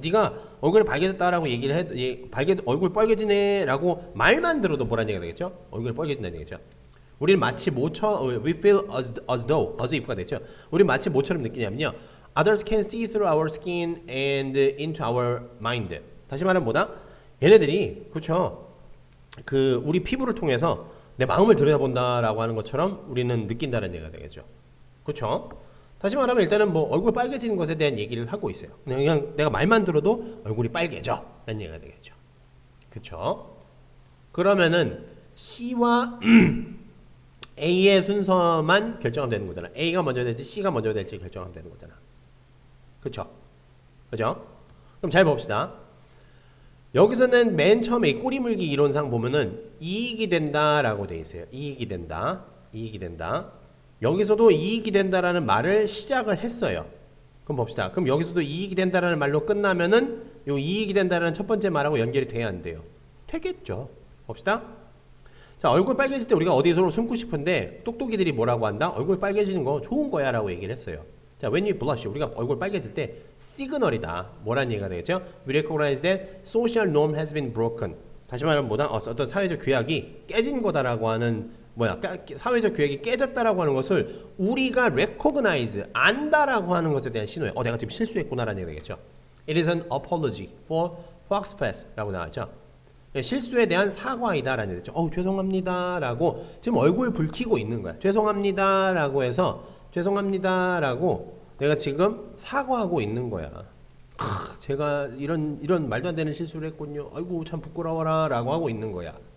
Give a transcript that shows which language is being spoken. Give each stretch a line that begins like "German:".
Korean: 네가 얼굴이 빨개졌다라고 얘기를 얼굴 빨개지네라고 말만 들어도 뭐라는 얘기가 되겠죠? 얼굴이 빨개진다는 얘기죠. 우리는 마치
English: we feel as though, as if
Korean: 가 되죠. 우리는 마치 뭐처럼 느끼냐면요.
English: Others can see through our skin and into our mind.
Korean: 다시 말하면 뭐다? 얘네들이 그렇죠. 그 우리 피부를 통해서 내 마음을 들여다본다라고 하는 것처럼 우리는 느낀다는 얘기가 되겠죠. 그렇죠? 다시 말하면 일단은 뭐 얼굴 빨개지는 것에 대한 얘기를 하고 있어요. 그냥 내가 말만 들어도 얼굴이 빨개져 라는 얘기가 되겠죠. 그렇죠? 그러면은 C와 A의 순서만 결정하면 되는 거잖아. A가 먼저 될지 C가 먼저 될지 결정하면 되는 거잖아. 그렇죠? 그죠? 그럼 잘 봅시다. 여기서는 맨 처음에 이 꼬리물기 이론상 보면은 이익이 된다라고 돼 있어요. 이익이 된다. 이익이 된다. 여기서도 이익이 된다라는 말을 시작을 했어요. 그럼 봅시다. 그럼 여기서도 이익이 된다라는 말로 끝나면은 요 이익이 된다라는 첫 번째 말하고 연결이 돼야 안 돼요. 되겠죠. 봅시다. 자, 얼굴 빨개질 때 우리가 어디서 숨고 싶은데 똑똑이들이 뭐라고 한다? 얼굴 빨개지는 거 좋은 거야 라고 얘기를 했어요. 자,
English: when you blush,
Korean: 우리가 얼굴 빨개질 때 시그널이다. 뭐라는 얘기가 되겠죠?
English: We recognize that social norm has been broken.
Korean: 다시 말하면 뭐다? 어떤 사회적 규약이 깨진 거다라고 하는 사회적 규약이 깨졌다라고 하는 것을 우리가 recognize, 안다라고 하는 것에 대한 신호예요. 내가 지금 실수했구나라는 얘기가 되겠죠.
English: It is an apology for foxpass라고
Korean: 나왔죠. 실수에 대한 사과이다라는 얘기죠. 죄송합니다라고 지금 얼굴 붉히고 있는 거야. 죄송합니다라고 해서 죄송합니다라고 내가 지금 사과하고 있는 거야. 제가 이런 말도 안 되는 실수를 했군요. 아이고 참 부끄러워라라고 하고 있는 거야.